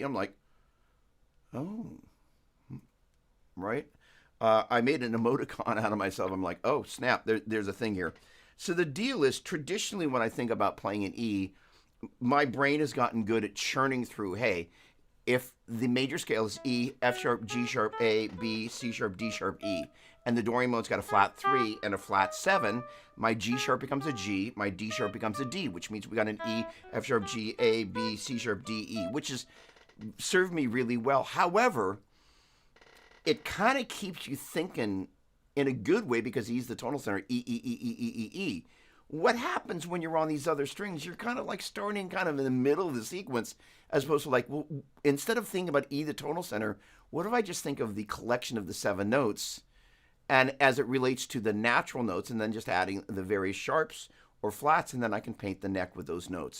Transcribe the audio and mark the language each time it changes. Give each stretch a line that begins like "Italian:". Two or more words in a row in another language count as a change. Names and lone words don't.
English: I'm like, oh, right. I made an emoticon out of myself. I'm like, oh, snap, there's a thing here. So the deal is, traditionally when I think about playing an E, my brain has gotten good at churning through, hey, if the major scale is E, F sharp, G sharp, A, B, C sharp, D sharp, E, and the Dorian mode's got a flat 3 and a flat 7, my G sharp becomes a G, my D sharp becomes a D, which means we got an E, F sharp, G, A, B, C sharp, D, E, which has served me really well. However, it kind of keeps you thinking in a good way because E's the tonal center, E, E, E, E, E, E, E. What happens when you're on these other strings? You're kind of like starting kind of in the middle of the sequence, as opposed to like, well, instead of thinking about E, the tonal center, what if I just think of the collection of the 7 notes, and as it relates to the natural notes, and then just adding the various sharps or flats, and then I can paint the neck with those notes.